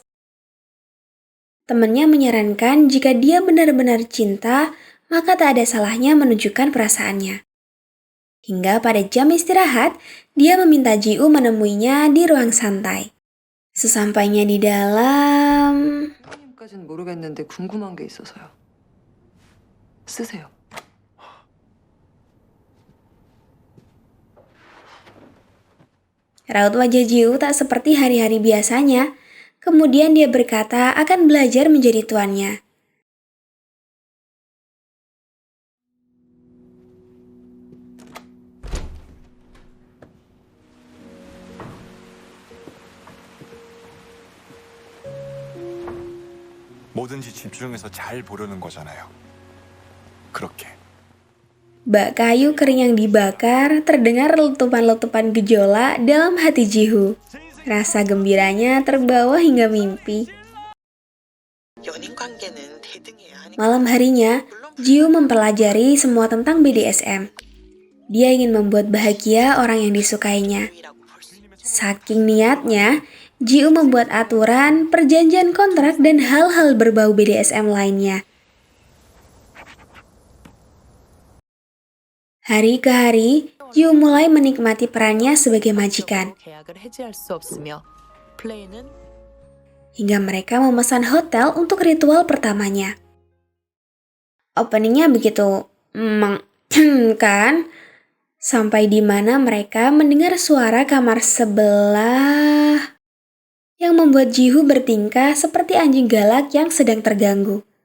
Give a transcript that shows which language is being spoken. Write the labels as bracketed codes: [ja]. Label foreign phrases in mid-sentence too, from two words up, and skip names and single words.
[id] Temannya menyarankan jika dia benar-benar cinta, maka tak ada salahnya menunjukkan perasaannya. Hingga pada jam istirahat, dia meminta Ji Woo menemuinya di ruang santai. Sesampainya di dalam... [ko] 까진 모르겠는데 궁금한 게 있어서요. 쓰세요. [id] Raut wajah Ji Woo tak seperti hari-hari biasanya. Kemudian dia berkata akan belajar menjadi tuannya. [ko] 뭐든지 집중해서 잘 보려는 거잖아요. 그렇게. [id] Bak kayu kering yang dibakar terdengar letupan-letupan gejolak dalam hati Ji Hoo. Rasa gembiranya terbawa hingga mimpi. [ko] 연인 관계는 대등해야 하니까. [id] Malam harinya, Jiu mempelajari semua tentang BDSM. Dia ingin membuat bahagia orang yang disukainya. Saking niatnya, Jiu membuat aturan, perjanjian kontrak, dan hal-hal berbau BDSM lainnya. Hari ke hari, Jiu mulai menikmati perannya sebagai majikan. [ko] 계약을 해지할 수 없으며 플레이는 [id] Hingga mereka memesan hotel untuk ritual pertamanya. Openingnya begitu kan? Sampai di mana mereka mendengar suara kamar sebelah yang membuat Jihu bertingkah seperti anjing galak yang sedang terganggu.